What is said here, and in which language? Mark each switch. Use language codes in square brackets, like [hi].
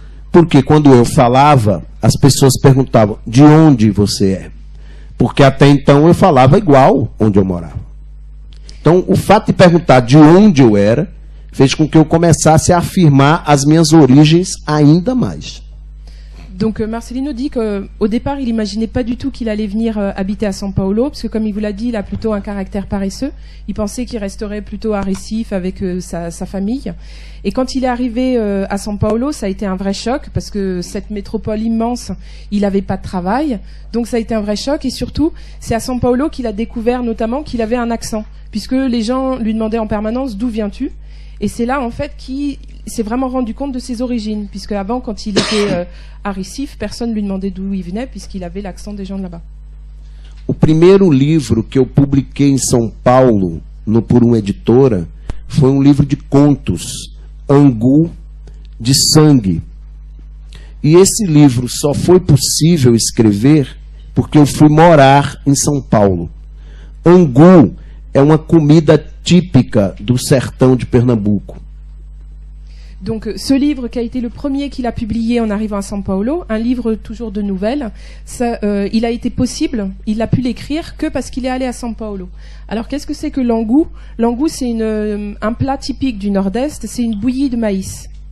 [pt] Porque quando eu falava, as pessoas perguntavam, de onde você é? Porque até então eu falava igual onde eu morava. Então, o fato de perguntar de onde eu era, fez com que eu começasse a afirmar as minhas origens ainda mais. [fr] Donc Marcelino dit qu'au départ, il n'imaginait pas du tout qu'il allait venir habiter à São Paulo, parce que comme il vous l'a dit, il a plutôt un caractère paresseux. Il pensait qu'il resterait plutôt à Recife avec sa famille. Et quand il est arrivé à São Paulo, ça a été un vrai choc, parce que cette métropole immense, il n'avait pas de travail. Donc ça a été un vrai choc, et surtout, c'est à São Paulo qu'il a découvert notamment qu'il avait un accent, puisque les gens lui demandaient en permanence « D'où viens-tu ?» Et c'est là, en fait, qu'il s'est vraiment rendu compte de ses origines, puisque avant, quand il était à Recife, personne ne lui demandait d'où il venait, puisqu'il avait l'accent des gens de là-bas. [pt] O primeiro livro que eu publiquei em São Paulo, por uma editora, foi um livro de contos, Angu de Sangue. E esse livro só foi possível escrever porque eu fui morar em São Paulo. Angu é uma comida típica do sertão de Pernambuco. [fr] Donc ce livre qui a été le premier qu'il a publié en arrivant à São Paulo, un livre toujours de nouvelles, ça, il a été possible, il a pu l'écrire que parce qu'il est allé à São Paulo. Alors qu'est-ce que c'est que l'angu? L'angu, c'est un plat typique du Nord-Est, c'est une bouillie de maïs.